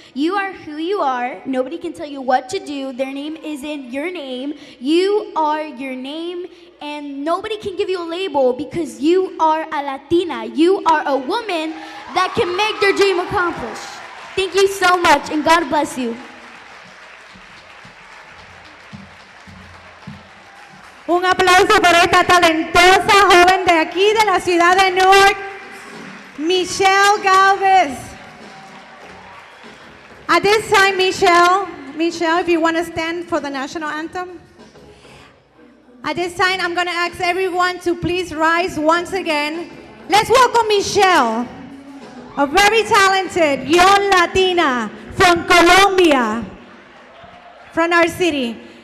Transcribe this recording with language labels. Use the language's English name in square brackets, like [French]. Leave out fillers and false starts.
[English] You are who you are. Nobody can tell you what to do. Their name isn't your name. You are your name, and nobody can give you a label because you are a Latina. You are a woman that can make their dream accomplished. Thank you so much, and God bless you. [Spanish] Un aplauso para esta talentosa joven de aquí, de la ciudad de Newark, Michelle Galvez. [English] At this time, Michelle, if you want to stand for the national anthem. At this time, I'm going to ask everyone to please rise once again Let's welcome Michelle, a very talented young Latina from Colombia, from our city.